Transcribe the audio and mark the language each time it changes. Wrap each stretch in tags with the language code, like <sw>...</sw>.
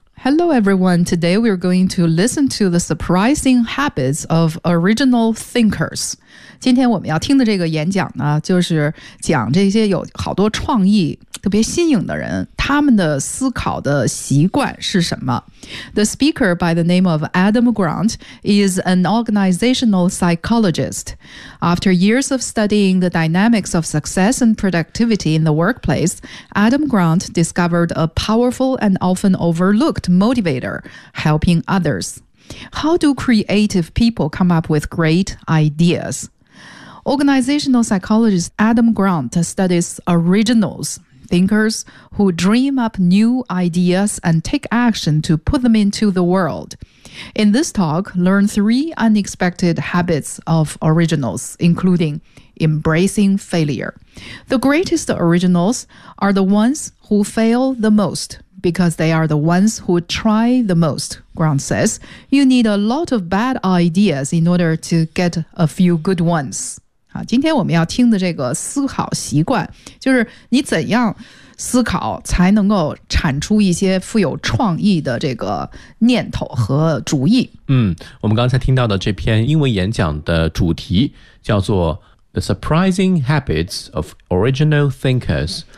<en>Hello everyone, today we are going to listen to the surprising habits of original thinkers.</en> <zh>今天我们要听的这个演讲呢，就是讲这些有好多创意特别新颖的人，他们的思考的习惯是什么。</zh> <en>The speaker by the name of Adam Grant is an organizational psychologist. After years of studying the dynamics of success and productivity in the workplace, Adam Grant discovered a powerful and often overlooked motivator, helping others. How do creative people come up with great ideas? Organizational psychologist Adam Grant studies originals. Thinkers who dream up new ideas and take action to put them into the world. In this talk, learn three unexpected habits of originals, including embracing failure. The greatest originals are the ones who fail the most because they are the ones who try the most, Grant says. You need a lot of bad ideas in order to get a few good ones.</en> <zh>好，今天我们要听的这个思考习惯，就是你怎样思考才能够产出一些富有创意的这个念头和主意。嗯，我们刚才听到的这篇英文演讲的主题叫做 The Surprising Habits of Original Thinkers。</zh>